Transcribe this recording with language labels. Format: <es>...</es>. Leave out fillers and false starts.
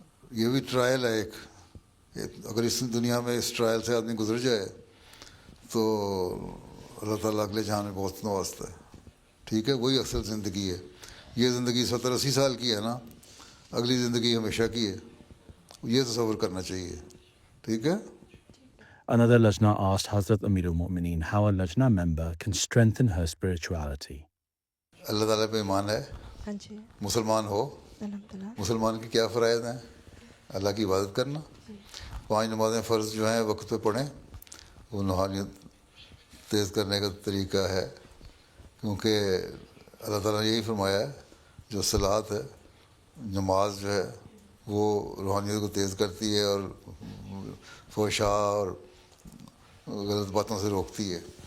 <ur>یہ بھی ٹرائل ہے ایک. اگر اس دنیا میں اس ٹرائل سے آدمی گزر جائے تو اللہ تعالیٰ اگلے جہان میں بہت نوازتا ہے. ٹھیک ہے، وہی اصل زندگی ہے. یہ زندگی 70-80 سال کی ہے نا، اگلی زندگی ہمیشہ کی ہے. یہ تصور کرنا چاہیے. ٹھیک ہے.</ur> <en>Another Lajna asked Hazrat Amir al-Mu'mineen how a Lajna member can strengthen her spirituality.</en> <ur>اللہ تعالیٰ پہ ایمان ہے, ہاں جی مسلمان ہو. الحمدللہ. مسلمان کی کیا فرائض ہیں؟ اللہ کی عبادت کرنا. 5 نمازیں فرض جو ہیں وقت پہ پڑھیں. وہ روحانیت تیز کرنے کا طریقہ ہے, کیونکہ اللہ تعالیٰ نے یہی فرمایا ہے جو صلات ہے, نماز جو ہے وہ روحانیت کو تیز کرتی ہے اور فحشاء اور غلط باتوں سے روکتی ہے.</ur>